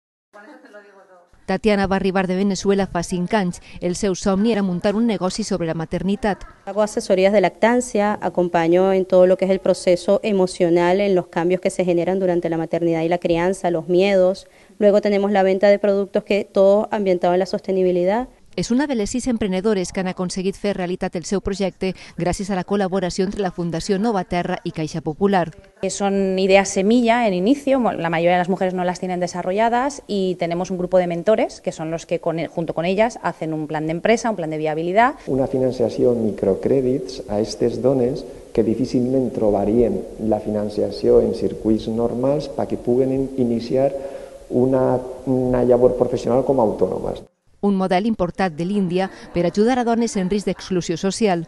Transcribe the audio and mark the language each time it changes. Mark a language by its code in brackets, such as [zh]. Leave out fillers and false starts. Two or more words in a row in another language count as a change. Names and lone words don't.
[ca] Tatiana va arribar de Venezuela fa 5 anys. El seu somni era muntar un negoci sobre la maternitat. [es] Hago asesorías de lactancia, acompaño en todo lo que es el proceso emocional, en los cambios que se generan durante la maternidad y la crianza, los miedos. Luego tenemos la venta de productos que todo ambientado en la sostenibilidad. [ca] És una de les 6 emprenedores que han aconseguit fer realitat el seu projecte gràcies a la col·laboració entre la Fundació Nova Terra y Caixa Popular. [es] Son ideas semilla en inicio, la mayoría de las mujeres no las tienen desarrolladas y tenemos un grupo de mentores que son los que junto con ellas hacen un plan de empresa, un plan de viabilitat. [ca] Una financiació en microcrèdits a aquestes dones que difícilment trobarien la financiació en circuits normals perquè puguen iniciar una llavor professional com a autònomes. Un model importat de l'Índia per ajudar a dones en risc d'exclusió social.